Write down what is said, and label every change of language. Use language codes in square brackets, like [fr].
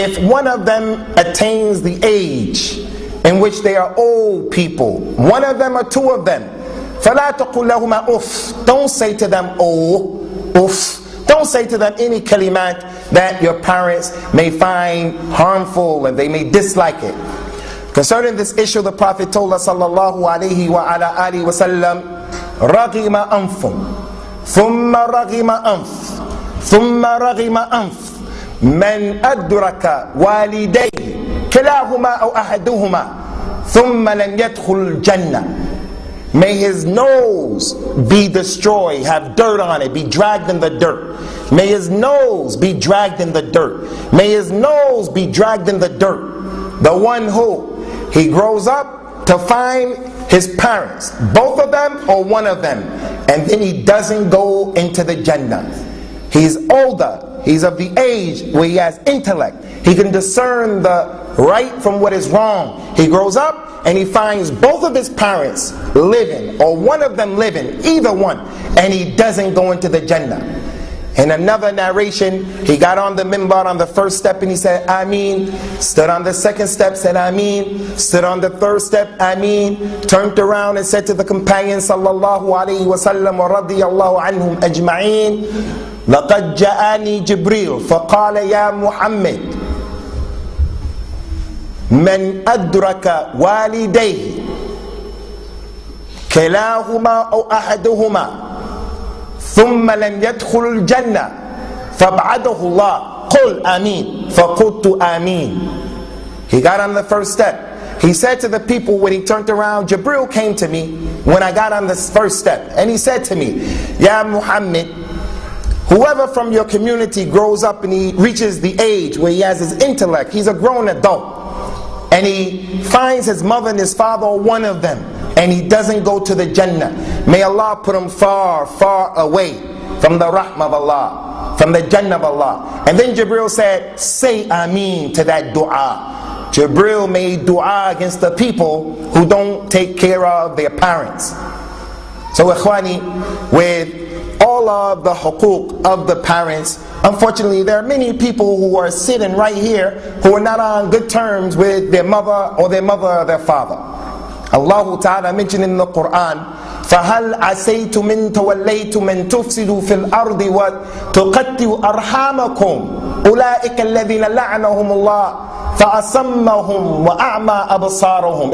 [en] If one of them attains the age in which they are old people, one of them or two of them, [ar] فَلَا تَقُلْ لَهُمَا أُفْ. [en] Don't say to them, oh, uff. Don't say to them any kalimat that your parents may find harmful and they may dislike it. Concerning this issue, the Prophet told us [ar] sallallahu alayhi wa ala alihi wa sallam, رَغِمَ أَنْفٌ ثُمَّ رَغِمَ أَنْفٌ ثُمَّ رَغِمَ أَنْفٌ مَنْ أَدْرَكَ وَالِدَيْهِ كِلَاهُمَا أَوْ أَحَدُهُمَا ثُمَّ لَنْ يَدْخُلْ الْجَنَّةِ. [en] May his nose be destroyed, have dirt on it, be dragged in the dirt. May his nose be dragged in the dirt. May his nose be dragged in the dirt. The one who he grows up to find his parents, both of them or one of them, and then he doesn't go into the Jannah. He's older, he's of the age where he has intellect, he can discern the right from what is wrong. He grows up and he finds both of his parents living, or one of them living, either one, and he doesn't go into the Jannah. In another narration, he got on the minbar on the first step and he said, Ameen. Stood on the second step, said Ameen. Stood on the third step, Ameen. Turned around and said to the companions [ar] sallallahu alayhi wa sallam wa radiyallahu anhum ajma'een, لَقَدْ جَاءَنِي جِبْرِيلٌ فَقَالَ يَا مُحَمَّدٌ من أدرك والديه كلاهما أو أحدهما ثم لم يدخل الجنة فابعده الله قل آمين فقلت آمين. [en] He got on the first step. He said to the people when he turned around, Jibril came to me when I got on this first step, and he said to me, Ya Muhammad, whoever from your community grows up and he reaches the age where he has his intellect, he's a grown adult, and he finds his mother and his father, or one of them, and he doesn't go to the Jannah, may Allah put him far, far away from the rahmah of Allah, from the Jannah of Allah. And then Jibril said, say Ameen to that dua. Jibril made dua against the people who don't take care of their parents. So ikhwani, with all of the huquq of the parents, unfortunately there are many people who are sitting right here who are not on good terms with their mother or their father. Allah Ta'ala mentioned in the Quran, [ar] فَهَلْ عَسَيْتُمْ إِن تَوَلَّيْتُمْ أَن تُفْسِدُوا فِي الْأَرْضِ وَتُقَطِّعُوا أَرْحَامَكُمْ أُولَٰئِكَ الَّذِينَ لَعَنَهُمُ اللَّهُ فَأَصَمَّهُمْ وَأَعْمَى أَبْصَارَهُم.